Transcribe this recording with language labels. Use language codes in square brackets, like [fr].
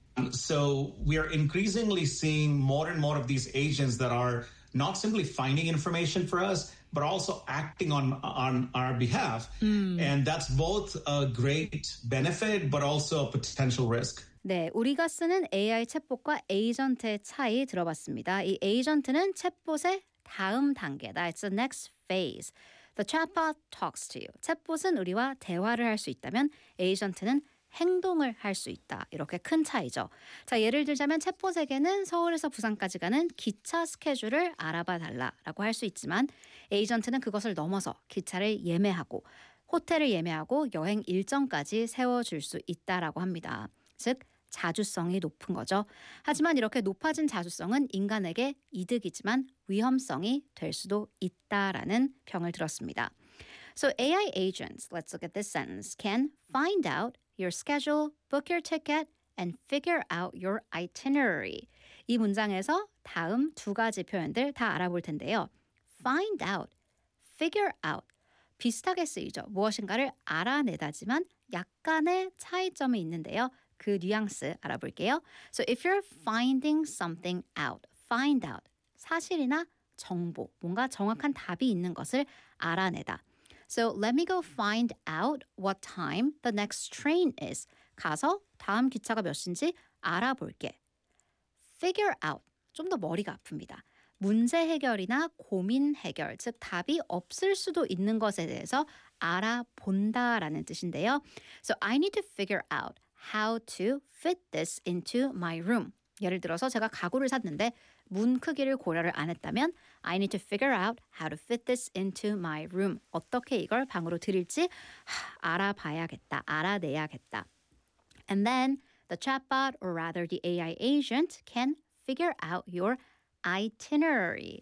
[en] So we are increasingly seeing more and more of these agents that are not simply finding information for us, but also acting on our behalf. Mm. And that's both a great benefit, but also a potential risk. [ko] 네, 우리가 쓰는 AI 챗봇과 에이전트의 차이 들어봤습니다. 이 에이전트는 챗봇의 다음 단계다. [en] It's the next phase. The chatbot talks to you. [ko] 챗봇은 우리와 대화를 할 수 있다면 에이전트는 행동을 할 수 있다. 이렇게 큰 차이죠. 자, 예를 들자면 챗봇에게는 서울에서 부산까지 가는 기차 스케줄을 알아봐 달라라고 할 수 있지만 에이전트는 그것을 넘어서 기차를 예매하고 호텔을 예매하고 여행 일정까지 세워줄 수 있다라고 합니다. 즉, 자주성이 높은 거죠. 하지만 이렇게 높아진 자주성은 인간에게 이득이지만 위험성이 될 수도 있다라는 평을 들었습니다. [en] So AI agents, let's look at this sentence, can find out your schedule, book your ticket, and figure out your itinerary. [ko] 이 문장에서 다음 두 가지 표현들 다 알아볼 텐데요. Find out, figure out. 비슷하게 쓰이죠. 무엇인가를 알아내다지만 약간의 차이점이 있는데요. 그 뉘앙스 알아볼게요. [en] So if you're finding something out, find out, [ko] 사실이나 정보, 뭔가 정확한 답이 있는 것을 알아내다. [en] So let me go find out what time the next train is. [ko] 가서 다음 기차가 몇 시인지 알아볼게. Figure out, 좀 더 머리가 아픕니다. 문제 해결이나 고민 해결, 즉 답이 없을 수도 있는 것에 대해서 알아본다라는 뜻인데요. [en] So I need to figure out how to fit this into my room. [ko] 예를 들어서 제가 가구를 샀는데 문 크기를 고려를 안 했다면 [en] I need to figure out how to fit this into my room. [ko] 어떻게 이걸 방으로 들일지 알아봐야겠다, 알아내야겠다. [en] And then the chatbot, or rather the AI agent, can figure out your itinerary.